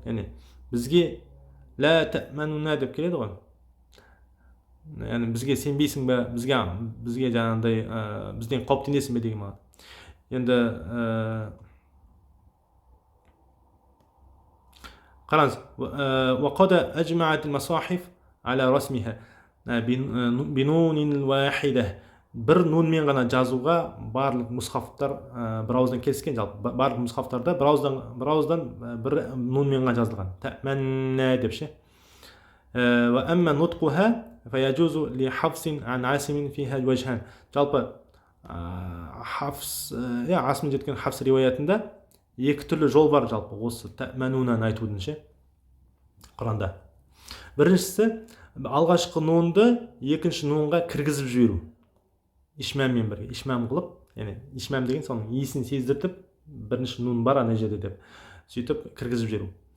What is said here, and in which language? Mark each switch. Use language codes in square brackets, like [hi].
[kk] Яғни бізге ла тәмәну нә деп келеді ғой. Яғни бізге сенбейсің бе, бізге жаңағыдай бізден қауіптенесің бе деген мағына. Енді қараңыз, [ar] وقد أجمعت المصاحف على رسمها بنون واحدة. [kk] Бір нунмен ғана жазуға барлық мұсхафтар бір ауыздан келіскен. Жалпы барлық мұсхафтарда бір ауыздан бір нунмен ғана жазылған. Тәмәннә деп ше. [ar] وأما نطقها فيجوز لحفص عن عاصم فيها وجهان. [kk] Жалпы Асым жеткен Хafs риуаятында екі түрлі жол бар жалпы осы тәмәнунаны айтудың ше Құранда. Біріншісі алғашқы нунды екінші нунға кіргізіп жіберу. Ишмәммен бірге, ишмәм қылып, яғни ишмәм деген соның иісін сездіртіп, бірінші нун бар ана жерде деп сөйтіп кіргізіп жіберу.